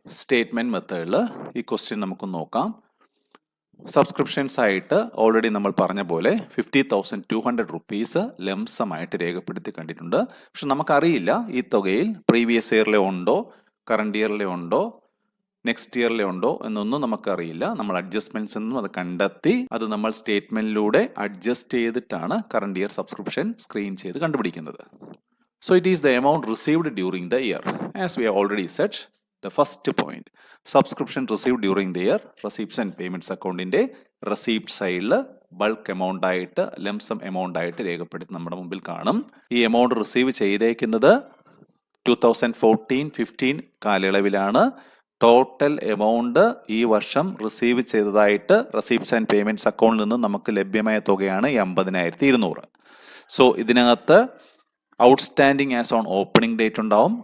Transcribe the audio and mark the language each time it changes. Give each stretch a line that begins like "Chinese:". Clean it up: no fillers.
Malayalam: Statement മെത്തേഡിൽ ഈ question നമുക്ക് നോക്കാം. സബ്സ്ക്രിപ്ഷൻസ് ആയിട്ട് ഓൾറെഡി നമ്മൾ പറഞ്ഞ പോലെ 50,200 റുപ്പീസ് ലംസമായിട്ട് രേഖപ്പെടുത്തി കണ്ടിട്ടുണ്ട്. പക്ഷെ നമുക്കറിയില്ല ഈ തുകയിൽ പ്രീവിയസ് ഇയറിലെ ഉണ്ടോ, കറണ്ട് ഇയറിലെ ഉണ്ടോ, നെക്സ്റ്റ് ഇയറിലെ ഉണ്ടോ എന്നൊന്നും നമുക്കറിയില്ല. നമ്മൾ അഡ്ജസ്റ്റ്മെന്റ്സ് എന്നും അത് കണ്ടെത്തി അത് നമ്മൾ സ്റ്റേറ്റ്മെന്റിലൂടെ അഡ്ജസ്റ്റ് ചെയ്തിട്ടാണ് കറണ്ട് ഇയർ സബ്സ്ക്രിപ്ഷൻ സ്ക്രീൻ ചെയ്ത് കണ്ടുപിടിക്കുന്നത്.
English: So it is the amount received during the year. As we have already said, the first point, subscription received during the year, receipts and payments
Malayalam: അക്കൗണ്ടിന്റെ receipt സൈഡിൽ bulk amount ആയിട്ട് lump sum amount ആയിട്ട് രേഖപ്പെടുത്തി നമ്മുടെ മുമ്പിൽ കാണും. ഈ എമൗണ്ട് റിസീവ് ചെയ്തേക്കുന്നത് 2014-15 കാലയളവിലാണ്. ടോട്ടൽ എമൗണ്ട് ഈ വർഷം റിസീവ് ചെയ്തതായിട്ട് റെസീപ്റ്റ്സ് ആൻഡ് പേയ്മെന്റ്സ് അക്കൗണ്ടിൽ നിന്ന് നമുക്ക് ലഭ്യമായ തുകയാണ് 50,200.
English: so
Malayalam: ഇതിനകത്ത്
English: outstanding as on opening date
Malayalam: ഉണ്ടാവും.